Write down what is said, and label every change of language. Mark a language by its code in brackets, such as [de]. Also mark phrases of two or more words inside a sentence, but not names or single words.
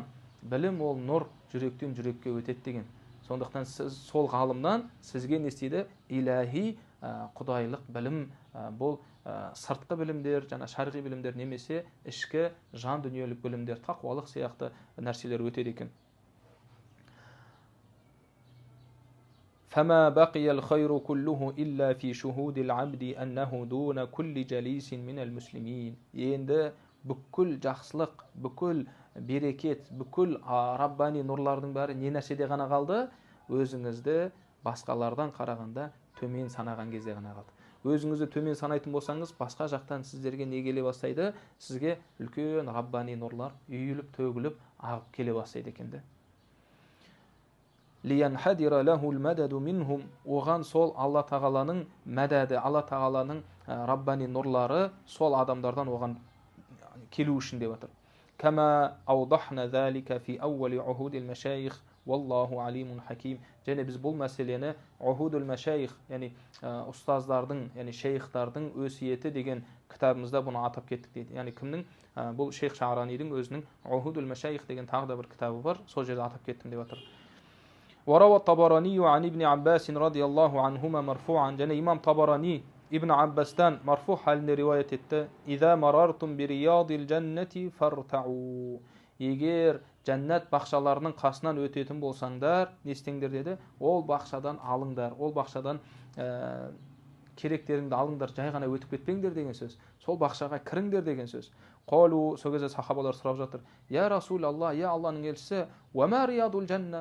[kk] Білім ол нұр, жүректен жүрекке өтеді деген. Сондықтан сіз сол ғалымнан сізге не істейді? Илахи құдайлық білім, бұл сыртқы білімдер, жаңа шарғи білімдер немесе ішкі жан дүниелік білімдер, тақуалық сияқты нәрселер өтеді екен. [ar] فما بقي الخير كله إلا في شهود العبد أنه دون كل جليس من المسلمين. [kk] Енді бүкіл жақсылық, бүкіл берекет, бүкіл раббани нұрлардың бәрі не нәрседе ғана қалды? Өзіңізді басқалардан қарағанда төмен санаған кезде ғана қалды. Өзіңізді төмен санайтын болсаңыз, басқа жақтан сіздерге не келе бастайды? Сізге үлкен раббани нұрлар үйіліп, төгіліп, ағып келе бастайды екен. [ar] لينحدر له المدد منهم, [kk] оған сол Алла тағаланың мәдәді, Алла тағаланың раббани нұрлары сол адамдардан оған келу үшін деп отыр. [ar] كما أوضحنا ذلك في أوائل عهود المشايخ والله عليم حكيم. [kk] Және біз бұл мәселені ухудул машайих, яғни ұстаздардың, яғни шейхтардың өсиеті деген кітабымызда бұны атап кеттік дейді. Яғни кімнің? Бұл шейх Шаъранидің өзінің ухудул машайих деген тағы да бір кітабы бар. Сол жерде атап кеттім деп отыр. [ar] وروى الطبراني عن ابن عباس رضي الله عنهما مرفوعا. [kk] және имам Табарани ибн Аббастан марфу халінде риуаят етті. [ar] إذا مررتم برياض الجنة فارتعوا. [kk] егер жәннат бақшаларының қасынан өтетін болсаңдар, не істеңдер деді? Ол бақшадан алыңдар, ол бақшадан керектеріңді алыңдар, жай ғана өтіп кетпеңдер деген сөз. Сол бақшаға кіріңдер деген сөз. Қалу, сол кезде сахабалар сұрап жатыр. [ar] يا رسول الله, [kk] я Алланың елшісі, [ar] وما رياض الجنة.